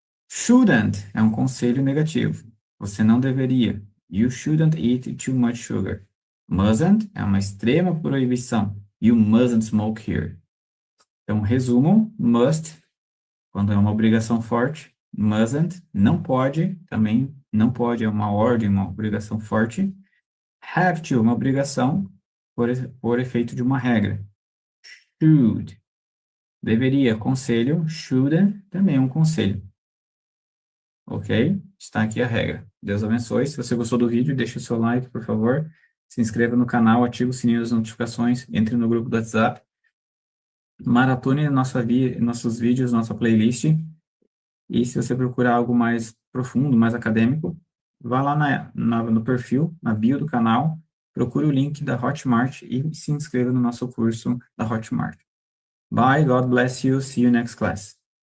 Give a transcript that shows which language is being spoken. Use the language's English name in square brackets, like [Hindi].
[Portuguese] Shouldn't é um conselho negativo. Você não deveria. [English] You shouldn't eat too much sugar. [Portuguese] Mustn't é uma extrema proibição. [English] You mustn't smoke here. [Portuguese] Então, resumo, must, quando é uma obrigação forte. Mustn't, não pode, também não pode, é uma ordem, uma obrigação forte. Have to, uma obrigação por efeito de uma regra. Should, deveria, conselho. Shouldn't, também é um conselho. Ok? Está aqui a regra. Deus abençoe. Se você gostou do vídeo, deixe o seu like, por favor. Se inscreva no canal, ative o sininho das notificações, entre no grupo do WhatsApp. Maratone nossos vídeos, nossa playlist. E se você procurar algo mais profundo, mais acadêmico, vá lá no perfil, na bio do canal, procure o link da Hotmart e se inscreva no nosso curso da Hotmart. [English] Bye, God bless you, see you next class.